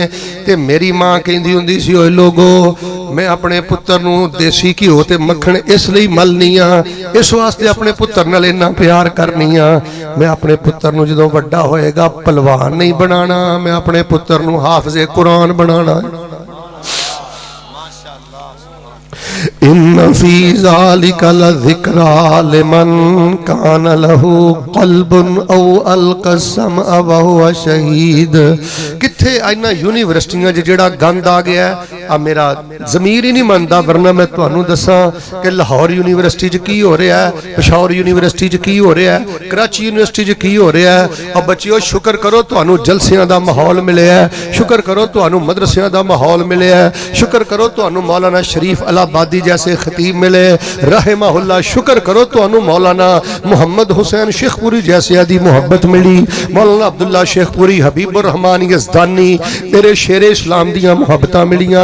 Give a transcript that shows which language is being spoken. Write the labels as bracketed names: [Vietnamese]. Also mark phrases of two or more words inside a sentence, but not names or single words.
[Punjabi] تے میری ماں کہندی ہندی سی، اوئے لوگو میں اپنے پتر نوں دیسی گھیو تے مکھن اسلئے ملنی آں، اس واسطے اپنے پتر نال اِنّا پیار کرنی آں، میں اپنے پتر نوں جدوں وڈا ہوئے گا پہلوان نہیں بنانا، میں اپنے پتر نوں حافظِ قرآن بنانا. [Arabic] إِنَّ فِي ذَٰلِكَ لَذِكْرَىٰ لِمَنْ كَانَ لَهُ قَلْبٌ أَوْ أَلْقَى السَّمْعَ وَهُوَ شَهِيدٌ. [Punjabi] کتھے ایہناں یونیورسٹیاں جیہڑا گند آ گیا اے میرا ضمیر ہی نہیں مندا، ورنہ میں تہانوں دساں کہ لاہور یونیورسٹی چ کی ہو رہا ہے، پشاور یونیورسٹی چ کی ہو رہا ہے، کراچی یونیورسٹی چ کی ہو رہا ہے. اور بچیو شکر کرو تہانوں جلسیاں دا ماحول ملیا ہے، شکر کرو تہانوں مدرسیاں دا ماحول ملیا ہے، شکر کرو تہانوں مولانا شریف الہ آبادی جیسے خطیب ملے رحمہ اللہ، شکر کرو تہانوں مولانا محمد حسین شیخوپوری جیسے دی محبت ملی، مولانا عبداللہ شیخوپوری، حبیب الرحمن یزدانی، تیرے شیرِ اسلام دیاں محبتاں ملیاں.